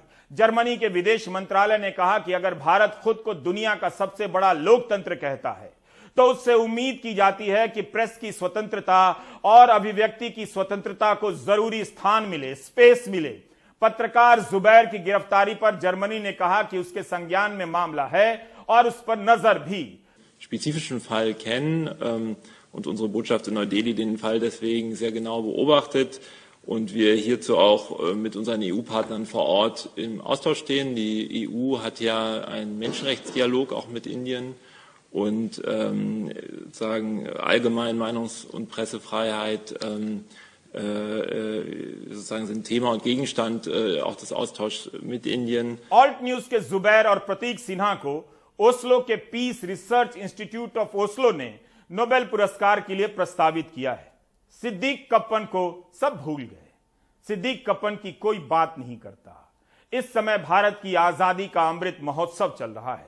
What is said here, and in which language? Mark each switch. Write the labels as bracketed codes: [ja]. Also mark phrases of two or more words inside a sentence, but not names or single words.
[hi] जर्मनी के विदेश मंत्रालय ने कहा कि अगर भारत खुद को दुनिया का सबसे बड़ा लोकतंत्र कहता है तो उससे उम्मीद की जाती है कि प्रेस की स्वतंत्रता और अभिव्यक्ति की स्वतंत्रता को जरूरी स्थान मिले, स्पेस मिले। पत्रकार जुबैर की गिरफ्तारी पर जर्मनी ने कहा कि उसके संज्ञान में मामला है और उस पर नजर भी। [de] spezifischen Fall kennen und unsere Botschaft in Neu-Delhi den Fall deswegen sehr genau beobachtet und wir hierzu auch mit unseren EU-Partnern vor Ort im Austausch stehen. Die EU hat ja einen Menschenrechtsdialog auch mit Indien und sagen allgemein Meinungs- und Pressefreiheit sozusagen sind Thema und Gegenstand auch des Austauschs mit Indien. [hi] ऑल्ट न्यूज के जुबैर और प्रतीक सिन्हा को ओस्लो के पीस रिसर्च इंस्टीट्यूट ऑफ ओस्लो ने नोबेल पुरस्कार के लिए प्रस्तावित किया है। सिद्दीक कप्पन को सब भूल गए। सिद्दीक कप्पन की कोई बात नहीं करता। इस समय भारत की आजादी का अमृत महोत्सव चल रहा है।